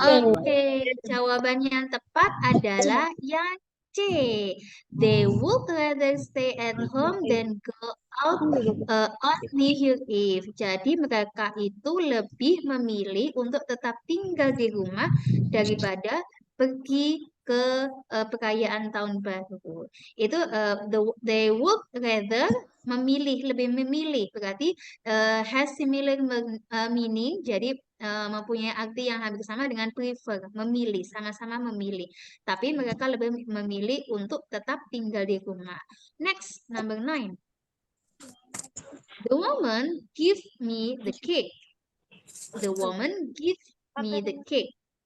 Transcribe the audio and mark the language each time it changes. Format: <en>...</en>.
<id>Oke, jawabannya yang tepat adalah yang C.</id> <en>They would rather stay at home than go out on New Year Eve.</en> <id>Jadi mereka itu lebih memilih untuk tetap tinggal di rumah daripada pergi ke perayaan tahun baru. Itu</id> <en>they would rather</en> <id>lebih memilih berarti</id> <en>has similar meaning.</en> <id>Jadi mempunyai arti yang hampir sama dengan prefer, memilih, sama-sama memilih. Tapi mereka lebih memilih untuk tetap tinggal di rumah.</id> <en>Next, number 9. The woman give me the cake. The woman give me the cake.</en>